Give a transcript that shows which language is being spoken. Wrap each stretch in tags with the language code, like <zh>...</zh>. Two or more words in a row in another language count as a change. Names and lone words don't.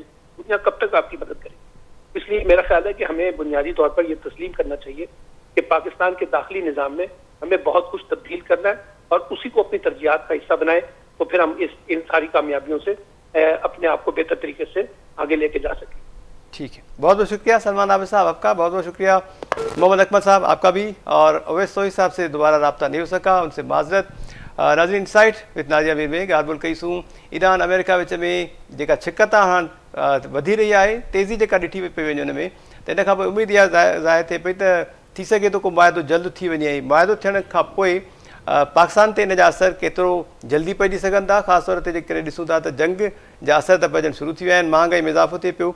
<ur>دنیا کب تک آپ کی مدد کرے گی؟ اس لیے میرا خیال ہے کہ ہمیں بنیادی طور پر یہ تسلیم کرنا چاہیے کہ پاکستان کے داخلی نظام میں ہمیں بہت کچھ تبدیل کرنا ہے اور اسی کو اپنی ترجیحات کا حصہ بنائیں, تو پھر ہم ان ساری کامیابیوں سے اپنے آپ کو بہتر طریقے سے آگے لے کے جا سکیں. ٹھیک ہے, بہت بہت شکریہ سلمان عابد صاحب آپ کا, بہت بہت شکریہ محمد اکمل صاحب آپ کا بھی, اور اویس سوئی صاحب سے دوبارہ رابطہ نہیں ہو سکا, ان سے معذرت.</ur> <sd>नाज़रीन इनसाइट विद नाज़िया मीर में ॻाल्हि कईसूं ईरान अमेरिका विच में जेका छिकत हाणे वधी रही आहे, तेज़ी जेका ॾिठी पई वञे हुन में, त इन खां पोइ उमेदु इहा ज़ाहिर थिए पई त थी सघे थो को मुआइदो जल्द थी वञे. मुआइदो थियण खां पोइ पाकिस्तान ते इन जा असर केतिरो जल्दी पइजी सघनि था, ख़ासि तौर ते जेकॾहिं ॾिसूं था त जंग जा असर त पइजणु शुरू थी विया आहिनि, महांगाई में इज़ाफ़ो थिए पियो.</sd>